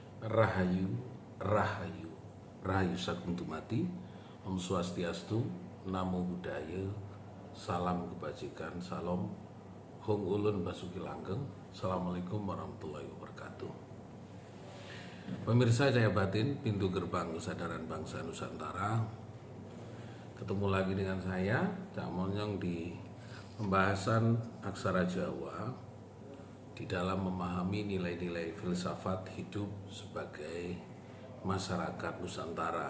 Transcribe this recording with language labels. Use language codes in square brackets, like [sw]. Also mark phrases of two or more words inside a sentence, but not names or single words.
[jv] Rahayu, Rahayu, Rahayu Sakuntumati, [ban] Om Swastiastu, [pi] Namo Buddhaya, [id] Salam Kebajikan, Salam, [jv] Hong Ulun Basuki Langgeng, [ar] Assalamualaikum warahmatullahi wabarakatuh. [id] Pemirsa Cahaya Batin, pintu gerbang kesadaran bangsa Nusantara. Ketemu lagi dengan saya, Cak Monyong di pembahasan aksara Jawa di dalam memahami nilai-nilai filsafat hidup sebagai masyarakat Nusantara.